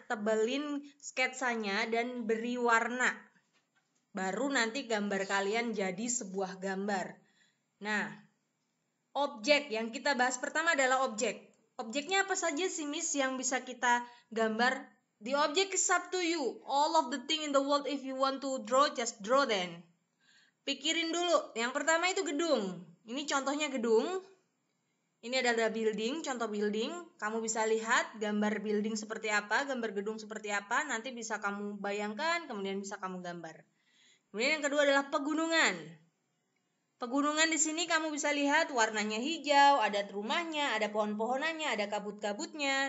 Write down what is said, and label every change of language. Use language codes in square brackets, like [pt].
[id] Tebelin sketsanya dan beri warna. Baru nanti gambar kalian jadi sebuah gambar. Nah, objek yang kita bahas pertama adalah objek. Objeknya apa saja sih Miss yang bisa kita gambar? [en] The object is up to you. All of the thing in the world, if you want to draw, just draw then. [id] Pikirin dulu, yang pertama itu gedung. Ini contohnya gedung. Ini adalah building, contoh building. Kamu bisa lihat gambar building seperti apa, gambar gedung seperti apa. Nanti bisa kamu bayangkan, kemudian bisa kamu gambar. Kemudian yang kedua adalah pegunungan. Pegunungan di sini kamu bisa lihat warnanya hijau, ada rumahnya, ada pohon-pohonannya, ada kabut-kabutnya.